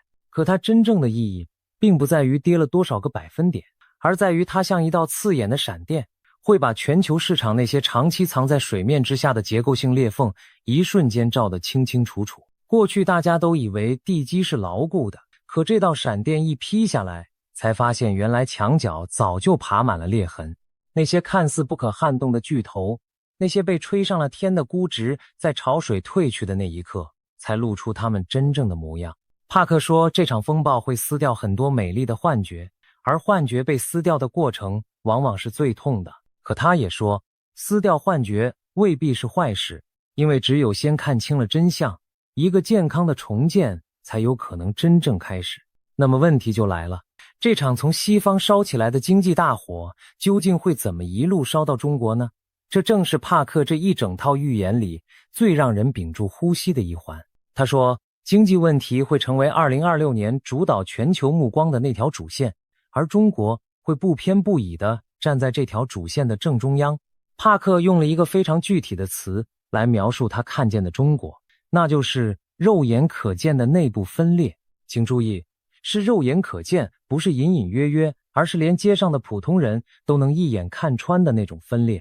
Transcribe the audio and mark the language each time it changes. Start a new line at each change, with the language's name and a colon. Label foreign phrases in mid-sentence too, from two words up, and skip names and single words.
Chinese: 可它真正的意義並不在於跌了多少個百分點，而在於它像一道刺眼的閃電，會把全球市場那些長期藏在水面之下的結構性裂縫一瞬間照得清清楚楚。過去大家都以為地基是牢固的，可這道閃電一劈下來，才發現原來牆角早就爬滿了裂痕。那些看似不可撼動的巨頭，那些被吹上了天的估值，在潮水退去的那一刻，才露出他們真正的模樣。帕克說，這場風暴會撕掉很多美麗的幻覺，而幻覺被撕掉的過程往往是最痛的。可他也說，撕掉幻覺未必是壞事，因為只有先看清了真相，一個健康的重建才有可能真正開始。那麼問題就来了，這場從西方燒起來的經濟大火，究竟会怎麼一路燒到中國呢？這正是帕克這一整套預言裡最讓人屏住呼吸的一環。他說，經濟問題會成為2026年主導全球目光的那條主線，而中國會不偏不倚地站在這條主線的正中央。帕克用了一個非常具體的詞來描述他看見的中国，那就是肉眼可見的內部分裂。請注意，是肉眼可見，不是隱隱約約，而是連街上的普通人都能一眼看穿的那種分裂。